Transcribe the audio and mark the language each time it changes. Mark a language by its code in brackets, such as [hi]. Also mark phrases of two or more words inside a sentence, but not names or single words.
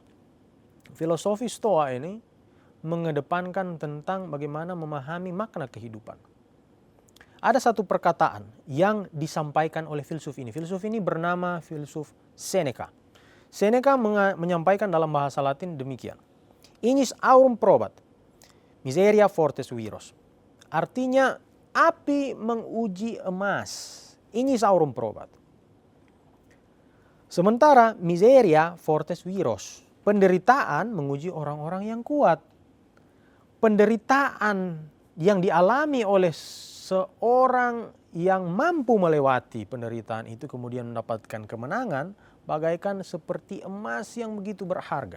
[id] Filosofi Stoa ini mengedepankan tentang bagaimana memahami makna kehidupan. Ada satu perkataan yang disampaikan oleh filsuf ini. Filsuf ini bernama filsuf Seneca. Seneca menyampaikan dalam bahasa Latin demikian. [la] Ignis aurum probat, miseria fortes viros. [id] Artinya api menguji emas. [la] Ignis aurum probat. [id] Sementara [la] miseria fortes viros. [id] Penderitaan menguji orang-orang yang kuat. Penderitaan yang dialami oleh seorang yang mampu melewati penderitaan itu kemudian mendapatkan kemenangan, bagaikan seperti emas yang begitu berharga.